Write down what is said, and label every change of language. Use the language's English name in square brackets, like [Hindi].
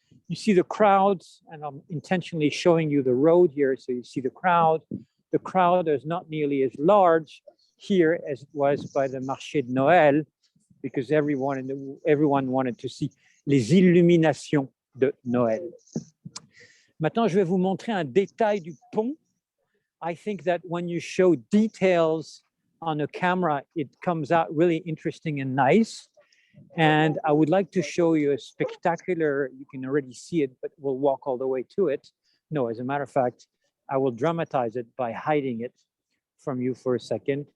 [English] You see the crowds, and I'm intentionally showing you the road here. So you see the crowd. The crowd is not nearly as large here as it was by the Marché de Noël, because everyone wanted to see [French] les illuminations de Noël. Maintenant, je vais vous montrer un détail du pont. [English] I think that when you show details on a camera, it comes out really interesting and nice. And I would like to show you a spectacular, you can already see it, but we'll walk all the way to it. No, as a matter of fact, I will dramatize it by hiding it from you for a second.